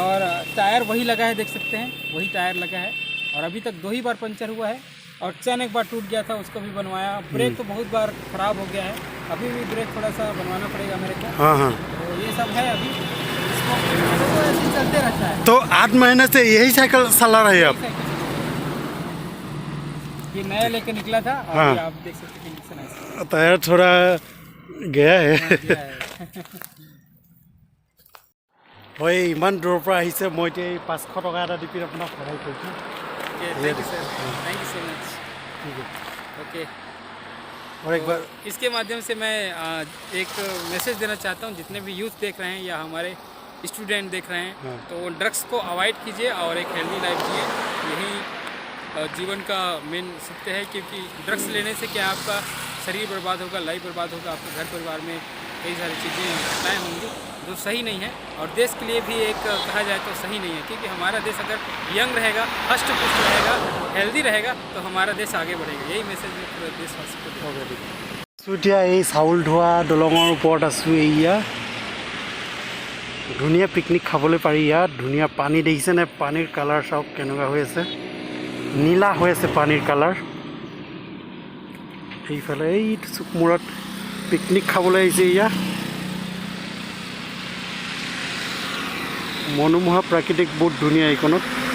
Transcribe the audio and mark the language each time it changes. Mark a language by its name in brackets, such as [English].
[Hindi] और टायर वही लगा है देख सकते हैं वही टायर लगा है और अभी तक 2 ही बार पंचर हुआ है और चैन एक बार टूट गया था उसको भी बनवाया ब्रेक तो बहुत बार खराब हो गया है अभी भी ब्रेक थोड़ा सा बनवाना पड़ेगा मेरे को हाँ हाँ तो ये सब है अभी इसको तो ऐसे ही चलते रहता है तो 8 महीने से यही साइकिल चला रहे हैं आप ये नया लेके निकला था और हाँ। ये आप देख सकते हैं कंडीशन है टायर थोड़ा गया है [Assamese] হয় ইমান দূৰৰ পৰা আহিছে মই এতিয়া এই 500 টকা এটা দি পিনে আপোনাক সহায় কৰিছোঁ [Hindi] thank you sir thank you so much ठीक है ओके और एक बार इसके माध्यम से मैं एक मैसेज देना चाहता हूँ जितने भी यूथ देख रहे हैं या हमारे स्टूडेंट देख रहे हैं हाँ। तो ड्रग्स को अवॉइड कीजिए और एक हेल्दी लाइफ जिए यही जीवन का मेन सत्य है क्योंकि ड्रग्स लेने से क्या आपका शरीर बर्बाद होगा लाइफ बर्बाद होगा आपके घर परिवार में कई सारी चीज़ें घटनाएँ होंगी जो सही नहीं है और देश के लिए भी एक कहा जाए तो सही नहीं है क्योंकि हमारा देश अगर यंग रहेगा हष्ट पुष्ट रहेगा हेल्दी रहेगा तो हमारा देश आगे बढ़ेगा यही मैसेज मैं पूरे देशवासी को देता हूँ। [Assamese] এতিয়া এই চাউল ধোৱা দলঙৰ ওপৰত আছোঁ এয়া ধুনীয়া পিকনিক খাবলৈ পাৰি ইয়াত ধুনীয়া পানী দেখিছেনে পানীৰ কালাৰ চাওক কেনেকুৱা হৈ আছে নীলা হৈ আছে পানীৰ কালাৰ এইফালে এই চুকমূৰত পিকনিক খাবলৈ আহিছে এয়া মনোমোহা প্ৰাকৃতিক বহুত ধুনীয়া এইখনত